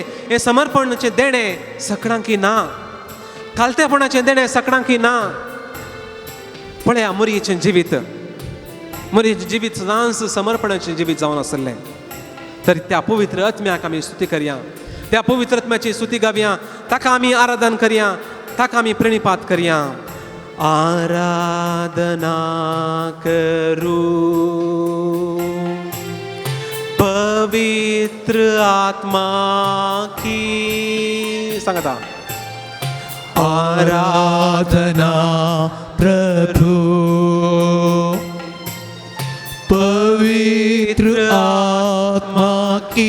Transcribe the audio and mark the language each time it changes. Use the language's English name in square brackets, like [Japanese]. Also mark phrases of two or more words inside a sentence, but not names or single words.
[Konkani] हें समर्पणाचें देणें सगळ्यांकी ना कालतेपणाचें देणें सगळ्यांकी ना पळया मोरयेचें जिवीत मोरयेचें जिवीत सदांच समर्पणाचें जिवीत जावन आसलें तरी त्या पवित्र आत्म्याक आमी स्तुती करया त्या पवित्र आत्म्याची स्तुती गावया ताका आमी आराधन करया ताका आमी प्रणिपात करया आराधना करू पवित्र आत्मा की सांगता आराधना प्रभु पवित्र आत्मा की